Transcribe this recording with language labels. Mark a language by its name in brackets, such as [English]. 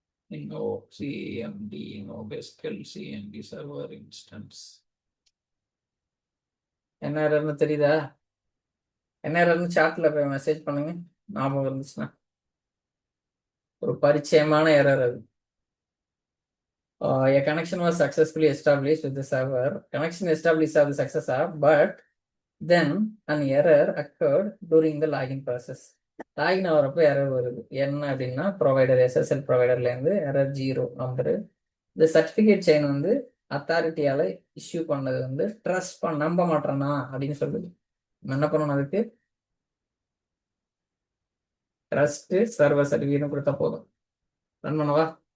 [English] no cmd no SQL cmd server instance. [Tamil] என்ன எரர்னு தெரியுதா? என்ன எரர்னு சாட்ல போய் மெசேஜ் பண்ணுங்க, ஞாபகம் இருந்துச்சுன்னா. ஒரு பரிச்சயமான எரர் அது. [English] A connection was successfully established with the server. Connection established of the successor, but then an error occurred during the login process. [Tamil] Login ஆகிறப்ப error வருது. என்ன அப்படின்னா, ப்ரொவைடர் SSL ப்ரொவைடர்ல இருந்து எரர் 0 நம்பரு. இந்த சர்டிபிகேட் செயின் வந்து அத்தாரிட்டியால issue பண்ணது வந்து trust நம்ப மாட்டேனா அப்படின்னு சொல்லுது. என்ன பண்ணணும்? அதுக்கு ட்ரஸ்ட் சர்வர் சர்டிஃபிகேட் கொடுத்தா போதும். ரன் பண்ணவா?